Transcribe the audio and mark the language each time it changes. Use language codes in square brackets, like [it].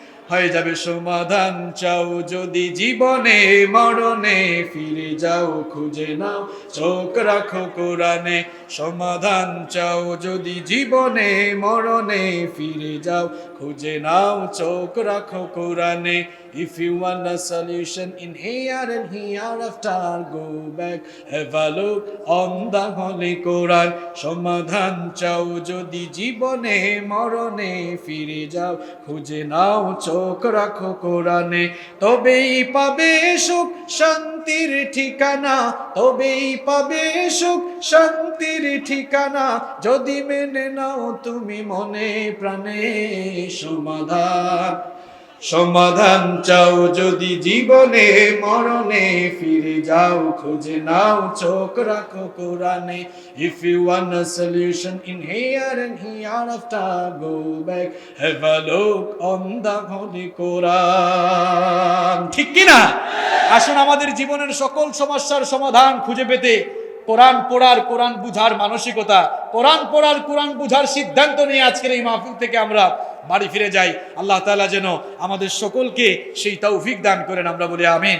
[bn] হয়ে যাবে সমাধান। চাও যদি জীবনে মরণে, ফিরে যাও খুঁজে নাও চোখ রাখো কোরআনে। সমাধান চাও যদি জীবনে মরণে, ফিরে যাও খুঁজে নাও চোখ রাখো কোরআনে। [en] If you want a solution in here and hereafter, go back, have a look on the Holy Quran. [bn] সমাধান চাও যদি জীবনে মরণে, ফিরে যাও খুঁজে নাও চোখ রাখো কোরআনে। তবেই পাবে সুখ শান্তির ঠিকানা, তবেই পাবে সুখ শান্তির ঠিকানা, যদি মেনে নাও তুমি মনে প্রাণে সমাধান। সমাধান চাও যদি জীবনে মরণে, ফিরে যাও খুঁজে নাও চোখ রাখো কোরআনে। [en] If you want a solution in here and hereafter, go back, have a look on the Holy Quran. [bn] ঠিক কি না? আসুন আমাদের জীবনের সকল সমস্যার সমাধান খুঁজে পেতে কোরআন পড়ার, কোরআন বুঝার মানসিকতা, কোরআন পড়ার, কোরআন বুঝার সিদ্ধান্ত নিয়ে আজকের এই মাহফিল থেকে আমরা বাড়ি ফিরে যাই। আল্লাহ তাআলা যেন আমাদের সকলকে সেই তৌফিক দান করেন, আমরা বলি আমিন।